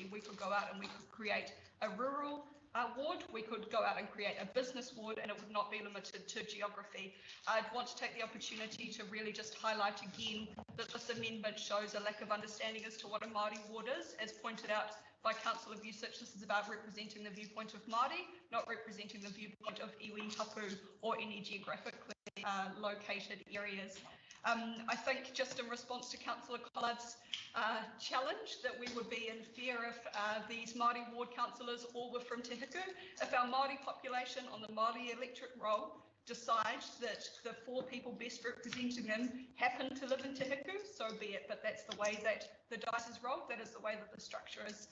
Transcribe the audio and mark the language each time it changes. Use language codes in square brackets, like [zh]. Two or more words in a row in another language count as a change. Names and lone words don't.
[en] We could go out and we could create a rural ward, we could go out and create a business ward, and it would not be limited to geography. I'd want to take the opportunity to really just highlight again that this amendment shows a lack of understanding as to what a Māori ward is. As pointed out by Councillor Vucic, this is about representing the viewpoint of Māori, not representing the viewpoint of iwi, tapu, or any geographically located areas. I think just in response to Councillor Collard's challenge that we would be in fear if these Māori ward councillors all were from Te Hiku. If our Māori population on the Māori electorate roll decides that the 4 people best representing them happen to live in Te Hiku, so be it, but that's the way that the dice is rolled, that is the way that the structure is.